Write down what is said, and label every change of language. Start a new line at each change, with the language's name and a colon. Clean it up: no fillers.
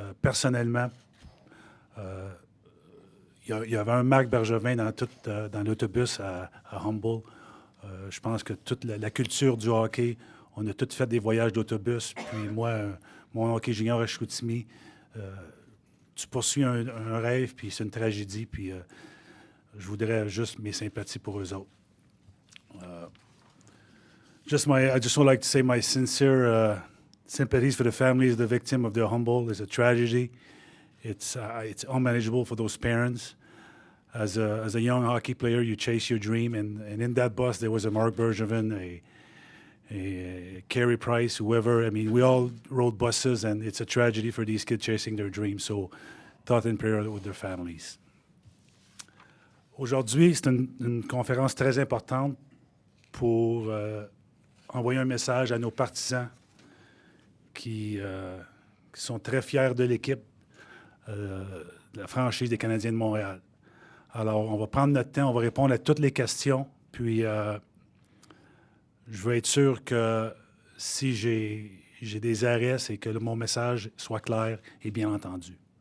French: Personnellement, il y avait un Marc Bergevin dans l'autobus à Humboldt. Je pense que toute la culture du hockey, on a tous fait des voyages d'autobus. Puis moi, mon hockey junior à Chicoutimi, tu poursuis un rêve, puis c'est une tragédie. Puis je voudrais juste mes sympathies pour eux autres.
English: I just would like to say my sincere sympathies for the families of the victim of the Humboldt. It's a tragedy. It's unmanageable for those parents. As a young hockey player, you chase your dream, and in that bus there was a Mark Bergevin, a Carey Price, whoever. I mean, we all rode buses, and it's a tragedy for these kids chasing their dreams. So, thought and prayer with their families.
French: Aujourd'hui, c'est une conférence très importante pour envoyer un message à nos partisans qui sont très fiers de l'équipe, de la franchise des Canadiens de Montréal. Alors, on va prendre notre temps, on va répondre à toutes les questions, puis je veux être sûr que si j'ai des arrêts, c'est que mon message soit clair et bien entendu.